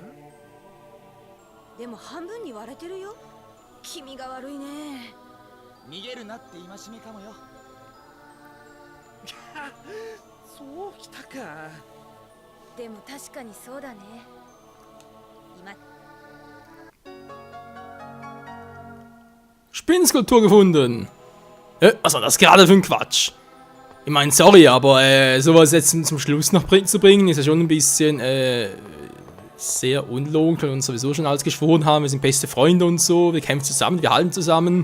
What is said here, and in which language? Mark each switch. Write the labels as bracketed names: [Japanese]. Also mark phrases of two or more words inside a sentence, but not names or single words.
[Japanese] でも半分に割れてるよ。君が悪いね。逃げるなって戒めかもよ。そうきたか。でも確かにそうだね。今 [German] Spinnenskulptur gefunden. Was war das gerade für ein Quatsch? Ich meine, sorry, aber sowas jetzt zum Schluss noch zu bringen, ist ja schon ein bisschen sehr unlogisch, weil wir uns sowieso schon alles geschworen haben, wir sind beste Freunde und so, wir kämpfen zusammen, wir halten zusammen.